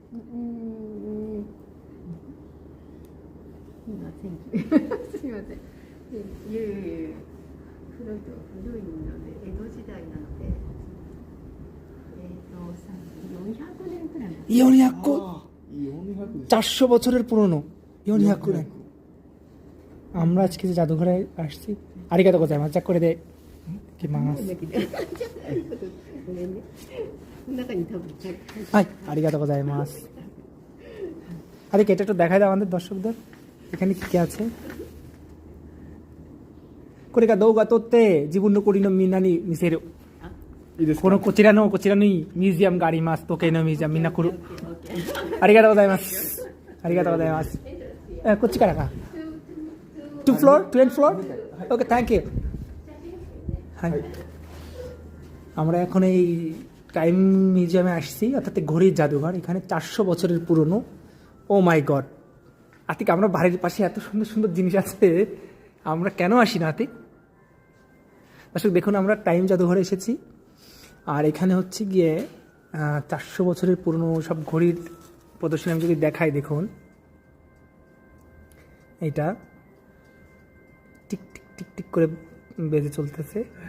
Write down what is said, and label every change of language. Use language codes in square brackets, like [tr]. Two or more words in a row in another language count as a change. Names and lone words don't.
[ja] すみません。いや古いので、江戸時代なので、400年くらい。 [bn] 400? 400 বছরের পুরনো 400 年আমরা আজকে যে জাদুঘরে আসছি [ja] ありがとうございますじゃこれできますはいありがとうございますあれ [bn] এটা একটু দেখাই দাও আমাদের দর্শকদের এখানে কি কি আছে [ja] これが動画撮って自分の国のみんなに見せるこちらのミュージアムがあります時計のミュージアムみんな来るありがとうございますありがとうございますこっちからか2 floor? 20 floor? [en] Okay, thank you [bn] はい আমরা এখন এই [en] time museum [bn] আসছি অর্থাৎ ঘড়ির জাদুঘর এখানে 400 বছরের পুরনো [en] oh my god [bn] আতিক আমরা বাড়ির পাশে এত সুন্দর সুন্দর জিনিস আছে আমরা কেন আসি না আতিক দর্শক দেখুন আমরা টাইম জাদুঘরে এসেছি আর এখানে হচ্ছে গিয়ে 400 বছরের পুরনো সব ঘড়ির প্রদর্শনী আমি যদি দেখাই দেখুন এটা টিক টিক টিক টিক করে বেজে চলতেছে